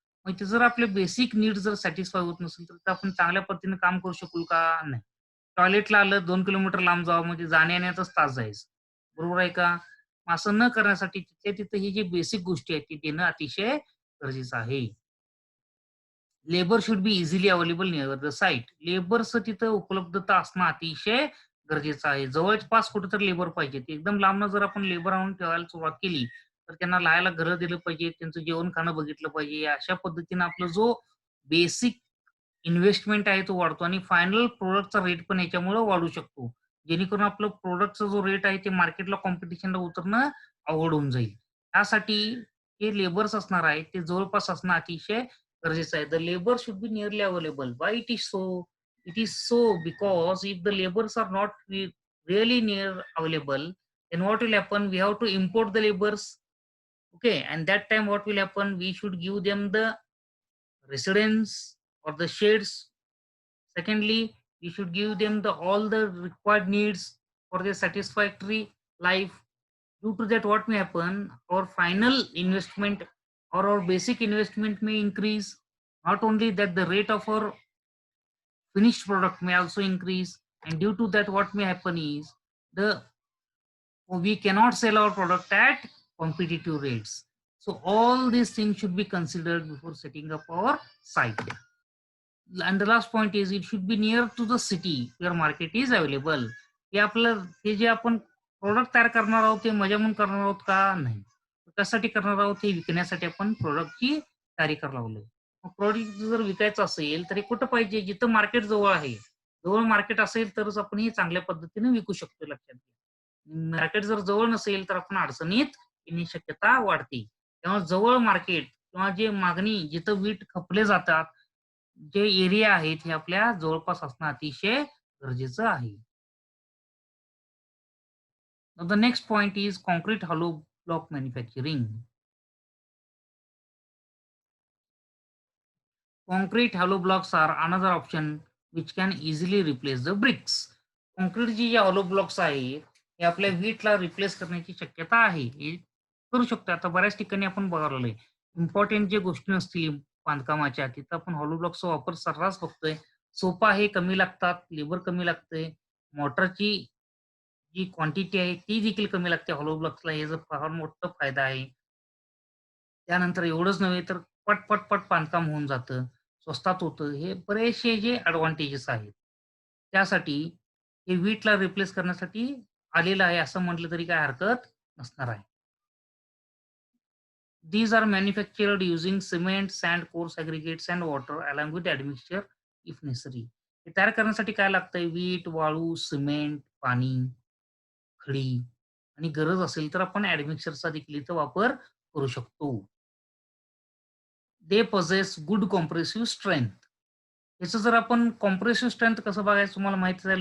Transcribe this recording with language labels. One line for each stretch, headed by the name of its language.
Marathi: मग ते जर आपले बेसिक नीड्स जर सॅटिस्फाय होत नसेल, तर आपण चांगल्या पद्धतीने काम करू शकू का? नाही. टॉयलेटला आलं 2 किलोमीटर लांब जावं म्हणजे जाण्या-येण्यातच तास जायचा. बरोबर आहे का? मग असं न करण्यासाठी तिथल्या तिथं ही जी बेसिक गोष्टी आहेत, ती देणं अतिशय गरजेचं आहे.
English: Labour should be easily available near the site.
Marathi: लेबरचं तिथं उपलब्धता असणं अतिशय गरजेचं आहे. जवळपास कुठेतरी लेबर पाहिजे. ते एकदम लांबनं जर आपण लेबर आणून ठेवायला सुरुवात केली, तर त्यांना राहायला घरं दिलं पाहिजे, त्यांचं जेवण-खाणं बघितलं पाहिजे. अशा पद्धतीनं आपला जो बेसिक इन्व्हेस्टमेंट आहे तो वाढतो आणि फायनल प्रॉडक्टचा रेट पण याच्यामुळं वाढू शकतो. जेणेकरून आपलं प्रॉडक्टचा जो रेट आहे ते मार्केटला कॉम्पिटिशनला उतरणं अवघड होऊन जाईल. त्यासाठी हे लेबर्स असणार आहे ते जवळपास असणं अतिशय गरजेचं आहे. The labour should be nearly available.
English: Why it is so? It is so because if the labours are not really near available, then what will happen? We have to import the laborers. Okay, and that time what will happen? We should give them the residence or the shades. Secondly, we should give them the all the required needs for their satisfactory life. Due to that, what may happen? Our final investment or our basic investment may increase. Not only that, the rate of our finished product may also increase. And due to that, what may happen is the we cannot sell our product at competitive rates. So all these things should be considered before setting up our site. And the last point is it should be near to the city where market is available.
Marathi: हे आपलं हे जे आपण product तयार करणार आहोत ते मजा म्हणून करणार आहोत का? नाही. कशासाठी करणार आहोत? हे विकण्यासाठी आपण प्रोडक्टची तयारी करायला लागलोय. मग प्रोडक्ट जर विकायचं असेल तर हे कुठं पाहिजे? जिथं मार्केट जवळ आहे. जवळ मार्केट असेल तरच आपण हे चांगल्या पद्धतीने विकू शकतो लक्षात घ्या. मार्केट जर जवळ नसेल तर आपण अडचणीत येण्याची शक्यता वाढते. तेव्हा जवळ मार्केट किंवा जे मागणी जिथं वीट खपले जातात, जे एरिया आहेत हे आपल्या जवळपास असणं अतिशय गरजेचं आहे.
English: Now the next point is concrete hollow block manufacturing. Concrete hollow blocks are another option which can easily replace the bricks.
Marathi: काँक्रीटची जे हॉलो ब्लॉक्स आहेत, हे आपल्या वीटला रिप्लेस करण्याची शक्यता आहे. हे करू शकतो. आता बऱ्याच ठिकाणी आपण बघायला इम्पोर्टंट जे गोष्टी नसतील बांधकामाच्या, तिथं आपण हॉलो ब्लॉक्सचा वापर सर्रास बघतोय. सोपा आहे, कमी लागतात, लेबर कमी लागतंय. मोटरची जी क्वांटिटी आहे ती देखील कमी लागते हॉलो ब्लॉक्सला. हे जर फार मोठा फायदा आहे. त्यानंतर एवढंच नव्हे तर पट बांधकाम होऊन जातं. स्वस्तात होतं. हे बरेचसे जे एडव्हांटेजेस आहेत. त्यासाठी हे वीटला रिप्लेस करण्यासाठी आलेलं आहे असं म्हटलं तरी काही हरकत नसणार आहे.
English: These are manufactured using cement, sand, coarse aggregates and water along with admixture if necessary.
Marathi: हे तयार करण्यासाठी काय लागतंय? वीट, वाळू, सिमेंट, पाणी, खडी आणि गरज असेल तर आपण ॲडमिक्सरचा देखील इथं वापर करू शकतो.
English: They possess good compressive strength.
Marathi: याचं जर आपण कॉम्प्रेसिव्ह स्ट्रेंथ कसं बघायचं तुम्हाला माहितीच आहे.